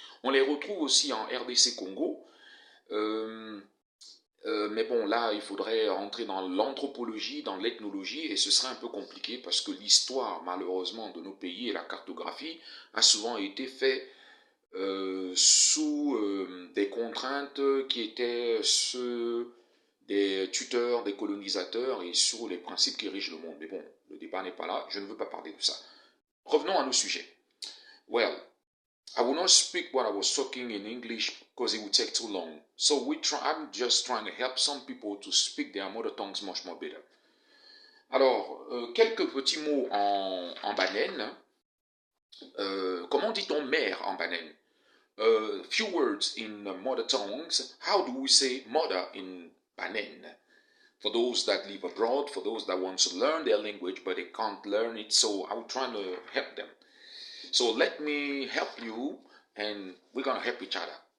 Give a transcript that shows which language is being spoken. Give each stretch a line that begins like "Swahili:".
French: On les retrouve aussi en RDC Congo. Euh, mais bon, là, il faudrait entrer dans l'anthropologie, dans l'ethnologie, et ce serait un peu compliqué parce que l'histoire, malheureusement, de nos pays et la cartographie a souvent été faite sous des contraintes qui étaient ceux des tuteurs, des colonisateurs et sur les principes qui régissent le monde. Mais bon, le débat n'est pas là, je ne veux pas parler de ça. Revenons à nos sujets.
English: Well, I will not speak what I was talking in English because it would take too long. So I'm just trying to help some people to speak their mother tongues much more better.
French: Alors, quelques petits mots en banane. Comment dit-on mère en banane?
English: Few words in mother tongues. How do we say mother in Banen? For those that live abroad, for those that want to learn their language but they can't learn it, so I'm trying to help them. So let me help you and we're gonna help each other.